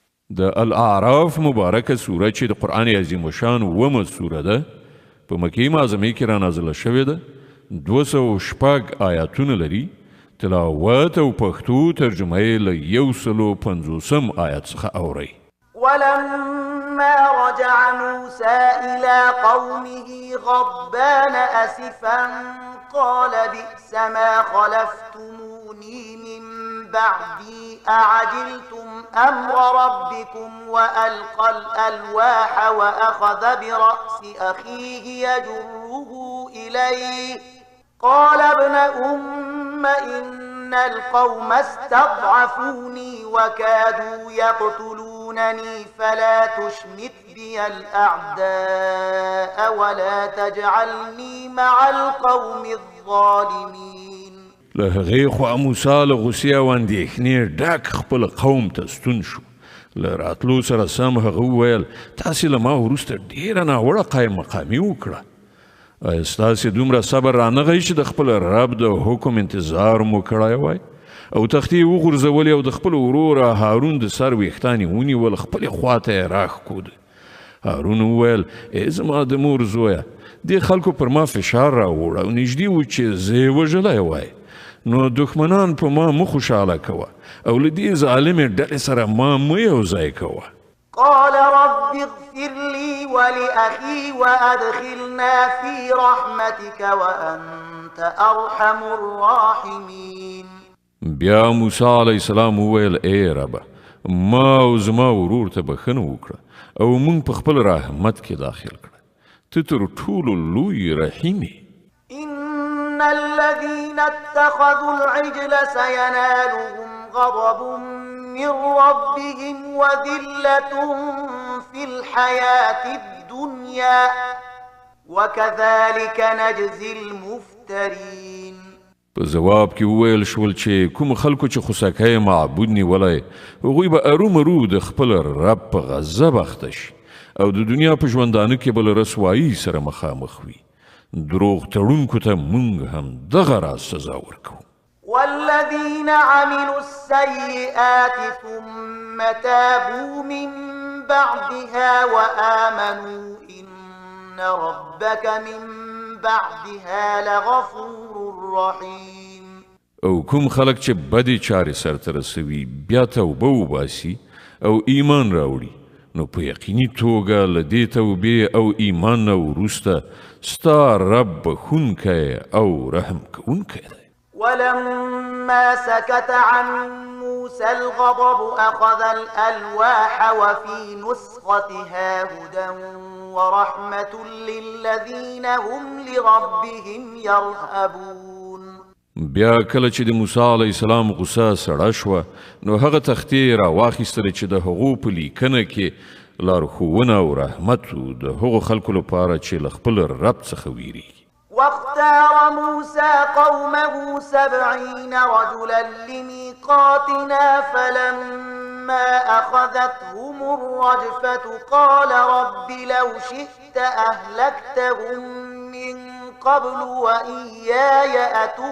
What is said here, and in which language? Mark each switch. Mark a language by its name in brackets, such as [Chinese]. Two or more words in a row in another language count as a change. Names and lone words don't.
[Pashto] د الاعراف مبارکه سوره چې د قرآن عظیم الشان اومه سوره ده په مکې معظمې کې رانازله شوې ده 206 آیاتونه لري تلاوت او پښتو ترجمه یې له 150 آیات څخه اورئ. [Arabic] ولما رجع موسى إلى قومه غضبان أسفا قال بئس ما خلفتموني من بعدي أعجلتم أمر ربكم وألقى الألواح وأخذ برأس أخيه يجره إليه قال ابن أم إن القوم استضعفوني وكادوا يقتلونني فلا تشمت بي الأعداء ولا تجعلني مع القوم الظالمين. [Pashto] له هغې خوا موسی له غوسې او اندېښنې ډک خپل قوم ته ستون شو. له راتلو سره سم هغه وویل تاسې له ما وروسته ډېره ناوړه قایم مقامي وکړه. ایا ستاسې دومره صبر رانغی چې د خپل رب د حکم انتظار مو کړی وای او تختې یې وغورځولې او د خپل ورور هارون د سر ویښتان یې ونیول خپلې خواته یې راښکود. هارون وویل ای زما د مور زویه دې خلکو پر ما فشار راوړ او نږدې و چې زه یې وژلی وای نو دښمنان په ما مه خوشحاله کوه او له دې ظالمې ډلې سره ما مه یوځای کوه. [Arabic] قال رب اغفر لي ولأخي وأدخلنا في رحمتك وأنت أرحم الراحمين. [Pashto] بیا موسی [Arabic] علیه السلام [Pashto] وویل ای رب ما او زما ورور ته بخښنه وکړه او موږ په خپل رحمت کې داخل کړه ته تر ټولو لوی رحیم یې. [Arabic] إن الذين اتخذوا العجل سينالهم غضب من ربهم وذلة في الحياة الدنيا وكذلك نجزي المفترين. [Pashto] په جواب کې وویل شول چې کوم خلکو چې خوسکی معبود نیولی هغوی به ارومرو د خپل رب په غضب اخته شي او د دنیا په ژوندانه کې به له رسوایي سره مخامخ وي. دروغ تړونکو ته موږ هم دغه راز سزا ورکوو. [Arabic] والذين عملوا السيئات ثم تابوا من بعدها وآمنوا إن ربك من بعدها لغفور رحيم. [Pashto] او کوم خلق چې بدې چارې سرته رسوي بیا توبه وباسي او ایمان راوړي نو په یقیني توګه له دې توبې او ایمان نه وروسته ستا رب بخښونکی او رحم کوونکی دی. [Arabic] ولما سكت عن موسى الغضب أخذ الألواح وفي نسختها هدى ورحمة للذين هم لربهم يرهبون. [Pashto] بیا کله چې د موسی [Arabic] علیه السلام [Pashto] غصه سړه شوه نو هغه تختې راواخیستلې چې د هغو په لیکنه کې لارښوونه او رحمت و د هغو خلکو لپاره چې له خپل رب څخه ویریږي. [Arabic] واختار موسى قومه 70 رجلا لميقاتنا فلما أخذتهم الرجفة قال رب لو شئت أهلكتهم من قبل وإياي